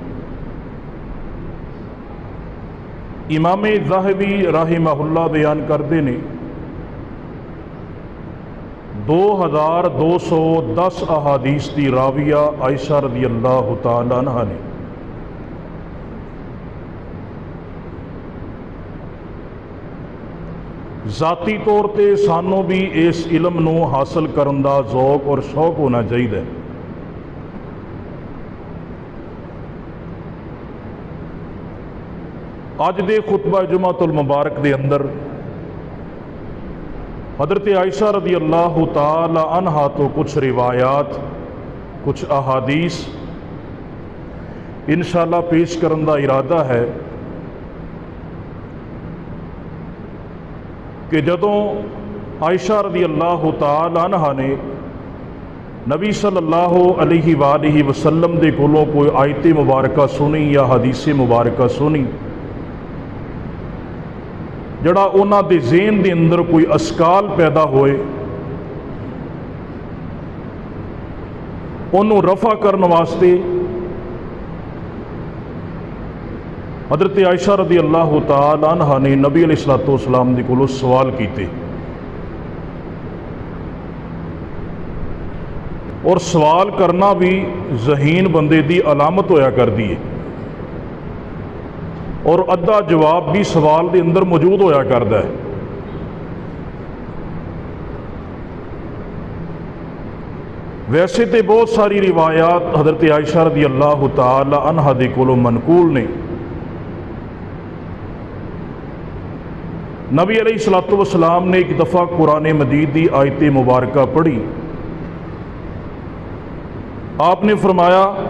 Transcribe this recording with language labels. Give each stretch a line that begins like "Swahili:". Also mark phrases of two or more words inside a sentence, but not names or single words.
Punjabi: امام ذہبی
Arabic: رحمہ اللہ
Punjabi: بیان کردے نے 2210 احادیث دی راویہ عائشہ
Arabic: رضی اللہ تعالی عنہ
Punjabi: نے۔ ذاتی طور تے سانوں بھی اس علم نو حاصل کرن دا ذوق اور شوق ہونا چاہیے۔ اج دے خطبہ جمعۃ المبارک دے اندر حضرت عائشہ
Arabic: رضی اللہ تعالی عنہا
Punjabi: تو کچھ روایات، کچھ احادیث انشاءاللہ پیش کرن دا ارادہ ہے کہ جدوں عائشہ
Arabic: رضی اللہ تعالی عنہا
Punjabi: نے نبی
Arabic: صلی اللہ علیہ وآلہ وسلم
Punjabi: دے کولوں کوئی آیت مبارکہ سنی یا حدیث مبارکہ سنی، جڑا انہاں دے ذہن دے اندر کوئی اشکال پیدا ہوئے، انہوں رفع کرن واسطے حضرت عائشہ
Arabic: رضی اللہ تعالی عنہ
Punjabi: نے نبی
Arabic: علیہ السلام
Punjabi: دے کولوں سوال کیتے، اور سوال کرنا بھی ذہین بندے دی علامت ہویا کر دیے، اور ادھا جواب بھی سوال دے اندر موجود ہویا کردا ہے۔ ویسے تے بہت ساری روایات حضرت عائشہ
Arabic: رضی اللہ تعالی عنہ
Punjabi: دے کولوں منقول نے۔ نبی
Arabic: علیہ السلام
Punjabi: نے ایک دفعہ قرآن مجید دی آیت مبارکہ پڑھی، آپ نے فرمایا